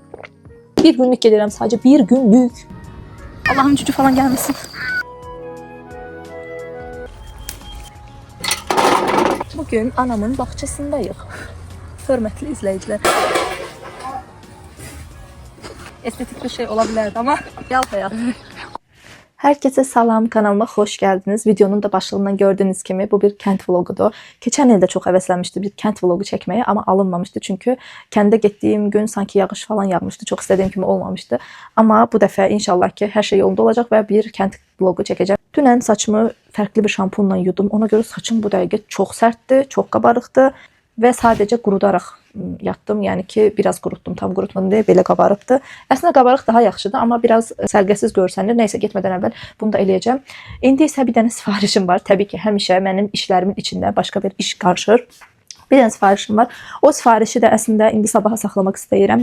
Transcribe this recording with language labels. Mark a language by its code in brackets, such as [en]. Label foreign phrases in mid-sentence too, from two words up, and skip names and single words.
[az] Bir günlük gedirəm sadəcə, bir günlük. Allah'ın cücü falan gəlməsin. Bugün anamın bahçesindəyik. Hörmətli izləyicilər. Estetik bir şey ola bilərdi ama yal həyat. [tr] Herkese salam, kanalıma hoş geldiniz. Videonun da başlığından gördüğünüz gibi bu bir kent vlogudur. Geçen ilde çok heveslenmiştim bir kent vlogu çekmeye ama alınmamıştı. Çünkü kende gittiğim gün sanki yağış falan yağmıştı. Çok istediğim gibi olmamıştı. Ama bu defa inşallah ki her şey yolunda olacak ve bir kent vlogu çekeceğim. [az] Dünən saçımı farklı bir şampunla yudum. Ona göre saçım bu dəqiqə [tr] çok sertti, [az] çok kabarıqdı. [tr] Ve sadece qurudaraq yattım. [az] Yəni ki, biraz qurutdum, tam qurutmadım deyə belə qabarıqdı. Əslində qabarıq daha yaxşıdır, amma biraz sərgəsiz görsənir. Nəysə, getmədən əvvəl bunu da eləyəcəm. İndi isə bir dənə sifarişim var. Təbii ki, həmişə mənim işlərimin içində başqa bir iş qarışır. Bir dənə sifarişim var. O sifarişi də əslində indi sabaha saxlamaq istəyirəm.